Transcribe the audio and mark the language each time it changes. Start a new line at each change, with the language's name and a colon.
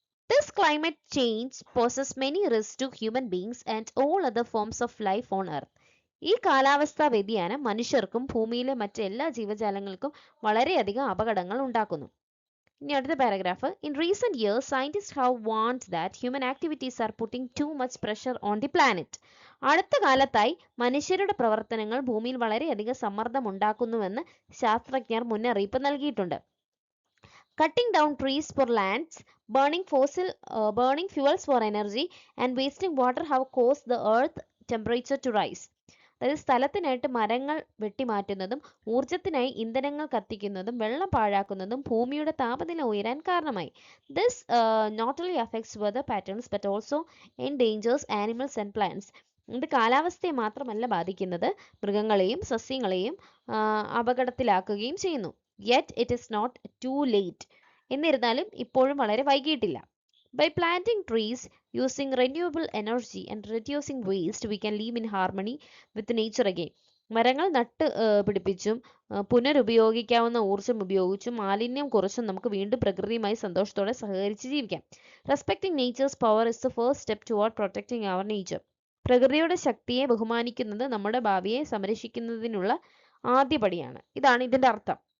English: This climate change poses many risks to human beings and all other forms of life on earth.
Malayalam: ഈ കാലാവസ്ഥാ വ്യതിയാനം മനുഷ്യർക്കും ഭൂമിയിലെ മറ്റെല്ലാ ജീവജാലങ്ങൾക്കും വളരെയധികം അപകടങ്ങൾ ഉണ്ടാക്കുന്നു. ഇനി അടുത്ത paragraph.
English: In recent years scientist have warned that human activities are putting too much pressure on the planet.
Malayalam: അടുത്ത കാലത്തായി മനുഷ്യരുടെ പ്രവർത്തനങ്ങൾ ഭൂമിയിൽ വളരെയധികം സമ്മർദ്ദം ഉണ്ടാക്കുന്നുവെന്ന് ശാസ്ത്രജ്ഞർ മുന്നറിയിപ്പ് നൽകിയിട്ടുണ്ട്.
English: Cutting down trees for lands, burning fuels for energy and wasting water have caused the earth temperature to rise.
Malayalam: അതായത് സ്ഥലത്തിനായിട്ട് മരങ്ങൾ വെട്ടിമാറ്റുന്നതും ഊർജത്തിനായി ഇന്ധനങ്ങൾ കത്തിക്കുന്നതും വെള്ളം പാഴാക്കുന്നതും ഭൂമിയുടെ താപനില ഉയരാൻ കാരണമായി.
English: This not only affects weather patterns but also endangers animals and plants.
Malayalam: ഇത് കാലാവസ്ഥയെ മാത്രമല്ല ബാധിക്കുന്നത്, മൃഗങ്ങളെയും സസ്യങ്ങളെയും അപകടത്തിലാക്കുകയും ചെയ്യുന്നു.
English: Yet it is not too late.
Malayalam: എന്നിരുന്നാലും ഇപ്പോഴും വളരെ വൈകിയിട്ടില്ല.
English: By planting trees, using renewable energy and reducing waste, we can live in harmony with nature again.
Malayalam: മരങ്ങൾ നട്ട് പിടിപ്പിച്ചും പുനരുപയോഗിക്കാവുന്ന ഊർജ്ജം ഉപയോഗിച്ചും മാലിന്യം കുറച്ചും നമുക്ക് വീണ്ടും പ്രകൃതിയുമായി സന്തോഷത്തോടെ സഹകരിച്ച് ജീവിക്കാം.
English: Respecting nature's power is the first step toward protecting our nature.
Malayalam: പ്രകൃതിയുടെ ശക്തിയെ ബഹുമാനിക്കുന്നത് നമ്മുടെ ഭാവിയെ സംരക്ഷിക്കുന്നതിനുള്ള ആദ്യപടിയാണ്. ഇതാണ് ഇതിന്റെ അർത്ഥം.